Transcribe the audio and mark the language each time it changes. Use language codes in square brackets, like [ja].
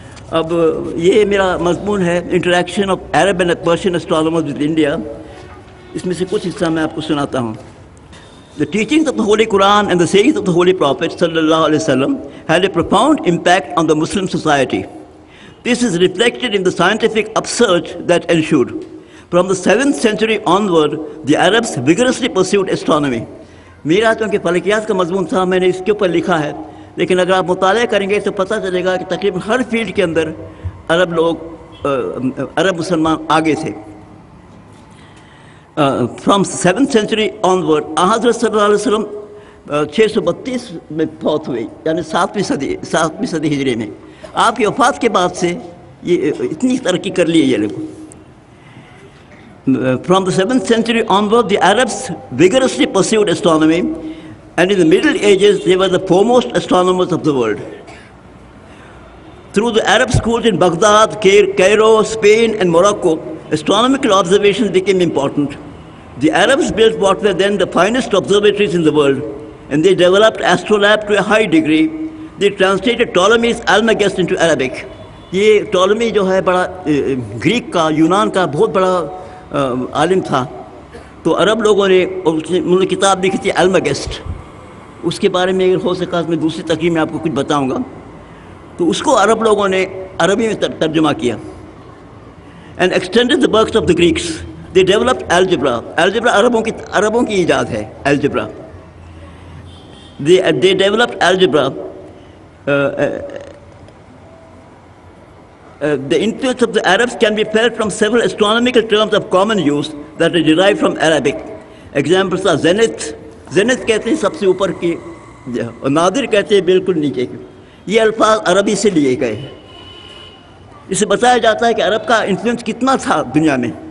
[ur] اب یہ میرا مضمون ہے interaction of Arab and Persian astronomers with India, اس میں سے کچھ حصہ میں آپ کو سناتا ہوں۔ [en] The teachings of the Holy Quran and the sayings of the Holy Prophet sallallahu alaihi wasallam had a profound impact on the Muslim society. This is reflected in the scientific upsurge that ensued. From the 7th century onward, the Arabs vigorously pursued astronomy. [ur] میرا چونکہ فلکیات کا مضمون تھا میں نے اس کے اوپر لکھا ہے، لیکن اگر آپ مطالعہ کریں گے تو پتہ چلے گا کہ تقریباً ہر فیلڈ کے اندر عرب مسلمان آگے تھے۔ [en] from 7th century onward [ur] حضرت صلی اللہ علیہ وسلم 632 میں فوت ہوئے، یعنی 7ویں صدی ہجری میں۔ آپ کی وفات کے بعد سے یہ اتنی ترقی کر لی ہے یہ لوگ۔ [en] From the 7th century onward, the Arabs vigorously pursued astronomy, and in the Middle Ages, they were the foremost astronomers of the world. Through the Arab schools in Baghdad, Cairo, Spain, and Morocco, astronomical observations became important. The Arabs built what were then the finest observatories in the world, and they developed astrolabe to a high degree. They translated Ptolemy's Almagest into Arabic. [ur] یہ ٹولمی جو ہے بڑا Greek کا یونان کا بہت بڑا عالم تھا، تو عرب لوگوں نے انہوں نے کتاب لکھی تھی المگسٹ، اس کے بارے میں اگر ہو سکا میں دوسری تقریر میں آپ کو کچھ بتاؤں گا۔ تو اس کو عرب لوگوں نے عربی میں ترجمہ کیا، [en] and extended the works of the Greeks. They developed algebra. [ur] Algebra عربوں کی ایجاد ہے algebra. [en] They developed algebra. The influence of the Arabs can be felt from several astronomical terms of common use that are derived from Arabic. Examples are zenith. [ur] Zenith کہتے ہیں سب سے اوپر کی, اور نادر کہتے ہیں بالکل نیچے کی. یہ الفاظ عربی سے لیے گئے ہیں. اس سے بتایا جاتا ہے کہ عرب کا انفلوئنس کتنا تھا دنیا میں.